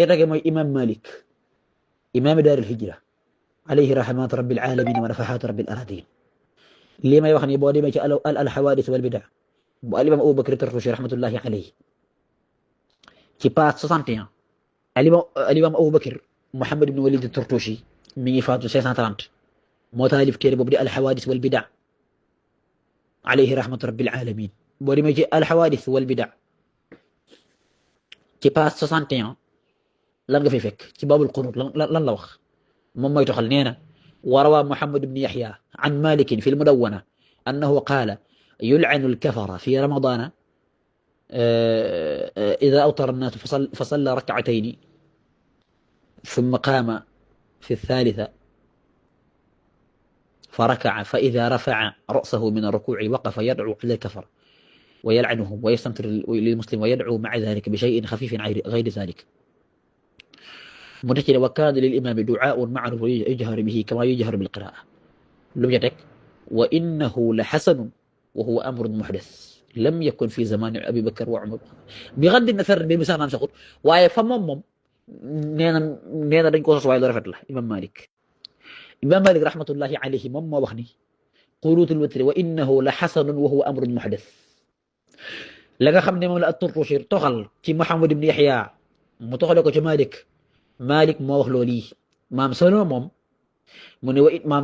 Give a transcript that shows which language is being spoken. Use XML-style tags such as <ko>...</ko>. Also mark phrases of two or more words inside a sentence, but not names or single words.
<wo>tege mooy imam Malik</wo> <ar>إمام دار الهجرة عليه رحمة رب العالمين ونفحات رب الأرضين</ar> <wo>lii may wax ni boo demee ci al hawadis wal bida bu al imam Abu Bakr Tartushi</wo> <ar>رحمة الله عليه</ar> <wo>ci page 61 al imam Abu Bakr Muhammad ibn Walid Tartushi mi ngi faatu 530 moo taalif téere boobu di al hawadis wal bida</wo> <ar>عليه رحمة رب العالمين</ar> <wo>boo demee ci al hawadis wal bida ci page 61 lan nga fay fekk ci</wo> <ar>باب القنوت</ar> <wo>lan la wax moom mooy toxal nee na</wo> <ar>وروى محمد بن يحيى عن مالك في المدونة أنه قال يلعن الكفرة في رمضان إذا أوتر الناس فصلى ركعتين ثم قام في الثالثة فركع فإذا رفع رأسه من الركوع وقف يدعو على الكفر ويلعنهم ويستنكر للمسلم ويدعو مع ذلك بشيء خفيف غير ذلك متكل وكان للإمام دعاء معروف يجهر به كما يجهر بالقراءة لم يتك وإنه لحسن وهو أمر محدث لم يكن في زمان أبي بكر وعمر بغض النظر بمثال نام سقط</ar> <wo>waaye fa moom neena dañ ko sos waaye lu rafet la Imam Malik</wo> <ar>رحمة الله عليه</ar> <wo>moom moo wax ni</wo> <ar>قنوت الوتر وإنه لحسن وهو أمر محدث</ar> <wo>la nga xam ne moom la at-Tartushi toxal ci Muhammad ibn Yahya mu toxale ko ci Malik moo wax loolu yi maam solo moom mu ne maam</wo>